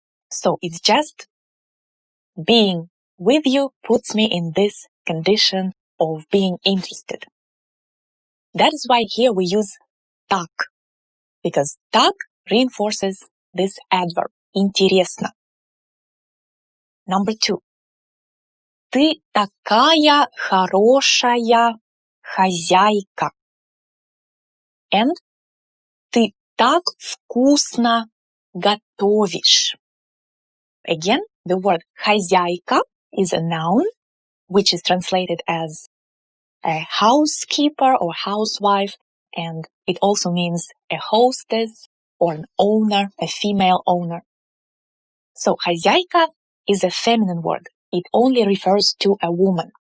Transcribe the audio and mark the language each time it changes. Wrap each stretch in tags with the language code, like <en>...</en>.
<en>So it's just being with you puts me in this condition of being interested. That is why here we use так, because так reinforces this adverb, интересно. Number 2.</en> <ru>Ты такая хорошая хозяйка.</ru> <en>And</en> <ru>ты так вкусно готовишь.</ru> <en>Again, the word хозяйка is a noun, which is translated as a housekeeper or housewife, and it also means a hostess or an owner, a female owner. So хозяйка is a feminine word. It only refers to a woman.</en>